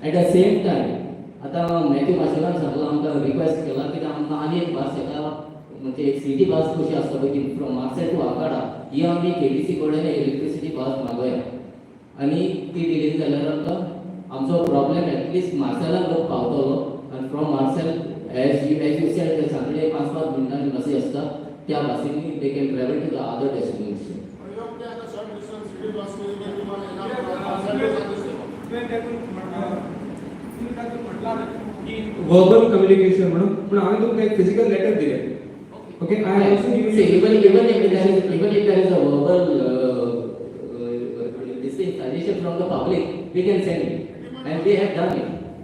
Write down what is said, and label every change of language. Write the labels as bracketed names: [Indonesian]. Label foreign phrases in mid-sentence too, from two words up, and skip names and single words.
[English] at the same time [Konkani] आतां मॅथ्यू माशेलान सांगलां आमकां रिक्वेस्ट केला कित्याक आमकां आनी एक बस येता म्हणजे एक [English] city bus [Konkani] कशी आसता पळय ती [English] from Marcel to Akada [Konkani] ही आमी केटीसी कडेन [English] electricity bus [Konkani] मागोया आनी ती दिली जाल्यार आमकां आमचो प्रॉब्लेम एटलिस्ट मार्सेलान लोक पावतलो आनी [English] from Marcel as you said Saturday [Konkani] 5-5 मिनटांनी बसी आसता त्या बसींनी [English] they can travel to the other destination. verbal communication [Konkani] म्हणून पण हांवें तुमकां एक [English] physical letter [Konkani] दिलें. [English] okay I also even if there is a verbal this thing suggestion from the public we can send it and we have done it.